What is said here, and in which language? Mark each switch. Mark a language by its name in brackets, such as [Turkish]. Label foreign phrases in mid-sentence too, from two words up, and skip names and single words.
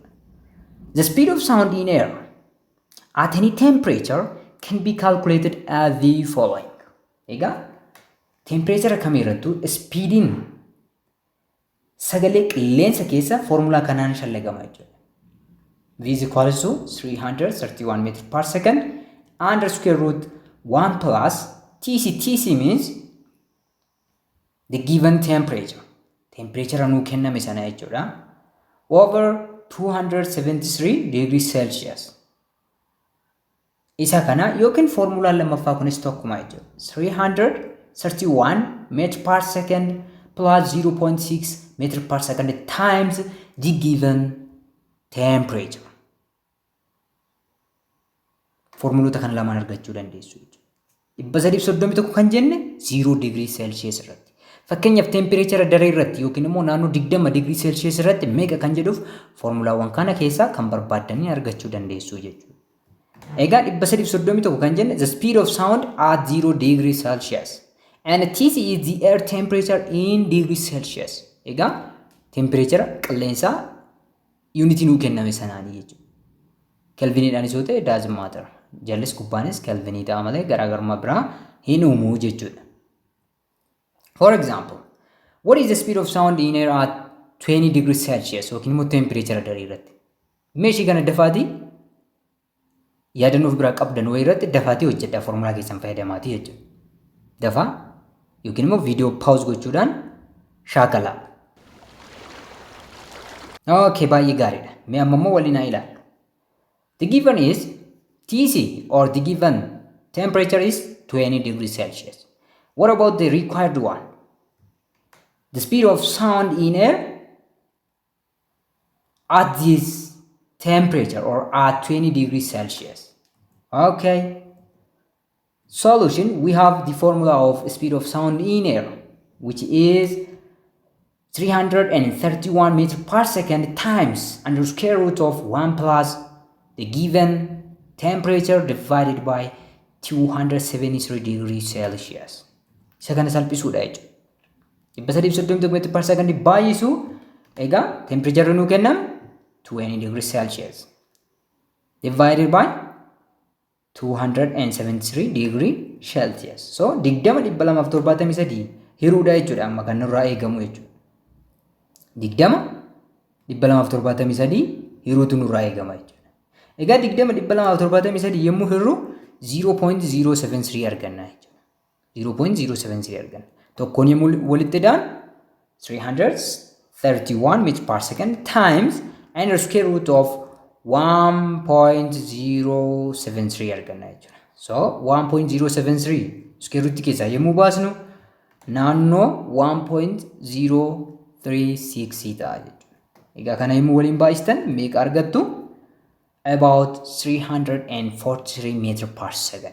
[English] The speed of sound in air at any temperature can be calculated as the following. [Oromo] Egaa temperature kamirrattu speediin sagalee qilleensa keessa formula kanaan shallagama jechuudha. [English] V is equals to 331 meters per second under square root 1 plus TC. TC means the given temperature. [Oromo] Temperature anu kenname sana jechuudha. [English] Over 273 degrees Celsius. [Oromo] Isa kana yookiin formula lammaffaa kunis tokkuma jechuudha. [English] 331 meters per second plus 0.6 meters per second times the given temperature. [Oromo] Formulota kana lamaan argachuu dandeessu jechuudha. 331 kan jenne 0 [English] degree Celsius [Oromo] irratti. Fakkeenyaaf temperature daree irratti yookiin immoo naannoo 20 [English] degree Celsius [Oromo] irratti meeqa kan jedhuuf formulaawwan kana keessaa kan barbaadanii argachuu dandeessu jechuudha. Egaa 331 kan jenne [English] the speed of sound at 0 degree Celsius and TC is the air temperature in degree Celsius. [Oromo] Egaa temperature qilleensaa unity nuu kenname sanaanii jechuudha. Kelviniidhaan isoo ta'e [English] doesn't matter. [Oromo] Jallis gubbaanis kelvinii ta'a malee garaagarummaa biraa hin uumu jechuudha. [English] For example, what is the speed of sound in air at 20 degrees Celsius [Oromo] yookiin immoo temperature daree irratti? Meeshii kana dafaatii yaadannoof biraa qabdan wayii irratti dafaatii hojjedhaa formulaa keessan fayyadamaatii jechuudha. Dafaa yookiin immoo viidiyoo paawuz gochuudhaan shaakalaa. Okay, baay'ee gaariidha. Mee amma immoo waliin haa ilaallu. [English] The given is TC or the given temperature is 20 degrees Celsius. What about the required one? The speed of sound in air at this temperature or at 20 degrees Celsius. Okay. Solution, we have the formula of speed of sound in air, which is 331 meters per second times under square root of 1 plus the given temperature divided by 273 degrees Celsius. [Oromo] Isa kana salphisuudha jechuudha. [English] 330 meter per second [Oromo] baay'isu egaa temperature nu kenname [English] 20 degrees Celsius divided by 273 degree Celsius. [Oromo] So 20,273 hiruudha jechuudha amma kan irraa eegamu jechuudha. 20,273 hiruutu nurraa eegama jechuudha. Egaa 20,273 yommuu hirru 0.073 arganna jechuudha. 0.073 arganna. Tokkoon yommuu walitti daan 331 [English] meters per second times and the square root of [Oromo] 1.073 arganna jechuudha. So 1.073 [English] square root [Oromo] keessaa yommuu baasnu naannoo 1.036 ta'a jechuudha. Egaa kana yommuu waliin baay'istan meeqa argattu? [English] About 343 meters per second.